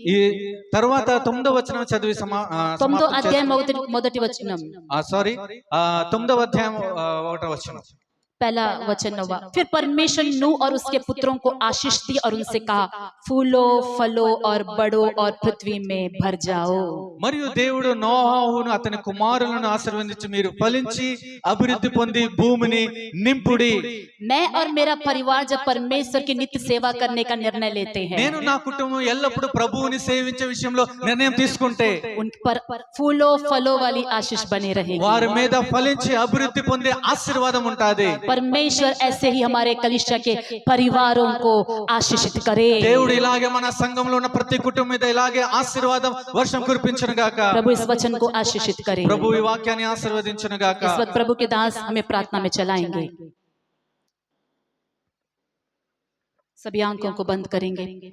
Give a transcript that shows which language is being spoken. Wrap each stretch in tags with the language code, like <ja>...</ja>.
<te>ఈ తర్వాత 9వ వచనం చదివి 9వ అధ్యాయం మొదటి వచనం సారీ 9వ అధ్యాయం 1వ వచనం.</te> <hi>पहला वचन 9वां फिर परमेश्वर नूह और उसके पुत्रों को आशीष दी और उनसे कहा फूलो फलो और बढ़ो और पृथ्वी में भर जाओ</hi> <te>మరియు దేవుడు నోవాహును అతని కుమారులను ఆశీర్వదించి మీరు ఫలించి అభివృద్ధి పొంది భూమిని నింపుడి.</te> <hi>मैं और मेरा परिवार जब परमेश्वर की नित्य सेवा करने का निर्णय लेते हैं</hi> <te>నేను నా కుటుంబం ఎల్లప్పుడూ ప్రభువుని సేవించే విషయంలో నిర్ణయం తీసుకుంటే</te> <hi>उन पर फूलो फलो वाली आशीष बने रहेगी</hi> <te>వారి మీద ఫలించి అభివృద్ధి పొందే ఆశీర్వాదం ఉంటాది.</te> <hi>परमेश्वर ऐसे ही हमारे कलीसिया के परिवारों को आशीषित करे</hi> <te>దేవుడు ఇలాగే మన సంఘంలో ఉన్న ప్రతి కుటుంబం మీద ఇలాగే ఆశీర్వాదం వర్షం కురిపించును గాక.</te> <hi>प्रभु इस वचन को आशीषित करे</hi> <te>ప్రభు ఈ వాక్యాన్ని ఆశీర్వదించును గాక.</te> <hi>इस वक्त प्रभु के दास हमें प्रार्थना में चलाएंगे सभी आंखों को बंद करेंगे</hi>